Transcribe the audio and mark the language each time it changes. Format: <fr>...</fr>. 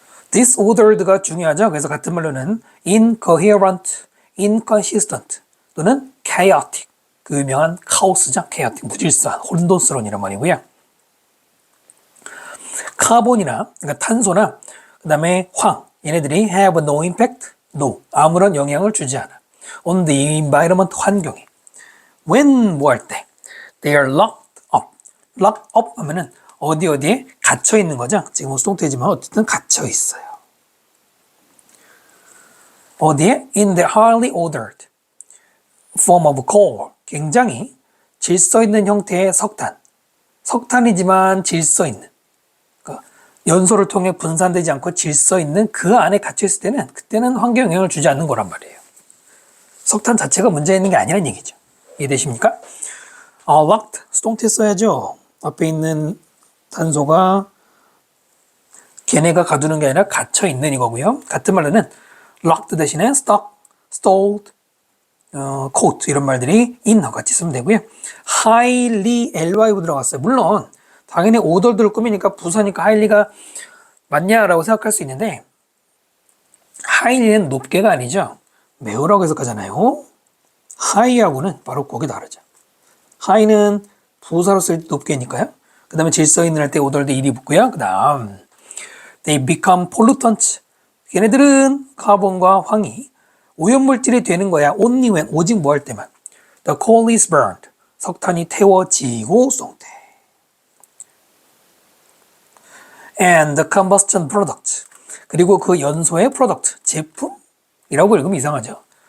<ko>disordered가 중요하죠. 그래서 같은 말로는 incoherent, inconsistent 또는 chaotic, 그 유명한 카오스죠. chaotic, 무질서한, 혼돈스러운 말이고요. 카본이나 그러니까 탄소나 그 다음에 황, 얘네들이</ko> <en>have no impact, no,</en> <ko>아무런 영향을 주지 않아.</ko> <en>on the environment, 환경에. when</en> <ko>뭐 할 때</ko> <en>they are locked up.</en> <ko>locked up 하면은 어디에 갇혀 있는 거죠. 지금 수동태지만 어쨌든 갇혀 있어요. 어디에?</ko> <en>in the highly ordered form of coal.</en> <ko>굉장히 질서 있는 형태의 석탄. 석탄이지만 질서 있는. 그러니까 연소를 통해 분산되지 않고 질서 있는 그 안에 갇혀 있을 때는 그때는 환경 영향을 주지 않는 거란 말이에요. 석탄 자체가 문제 있는 게 아니라는 얘기죠. 이해되십니까? locked, 수동태 써야죠. 앞에 있는 탄소가 걔네가 가두는 게 아니라 갇혀 있는 이거고요. 같은 말로는 locked 대신에 stuck, stalled, caught 이런 말들이 in하고 같이 쓰면 되고요. highly, ly로 들어갔어요. 물론 당연히 ordered를 꾸미니까 부사니까 highly가 맞냐라고 생각할 수 있는데 highly는 높게가 아니죠. 매우라고 해석하잖아요. high하고는 바로 거기 다르죠. high는 부사로 쓸 때 높게니까요. 그 다음에 질서 있는 할 때 ordered 일이 붙고요. 그 다음</ko> <en>they become pollutants.</en> <ko>얘네들은 카본과 황이 오염물질이 되는 거야.</ko> <en>only when,</en> <ko>오직 뭐 할 때만.</ko> <en>The coal is burned.</en> <ko>석탄이 태워지고 수동태.</ko> <en>And the combustion product.</en> <ko>그리고 그 연소의 product, 제품이라고 읽으면 이상하죠.</ko>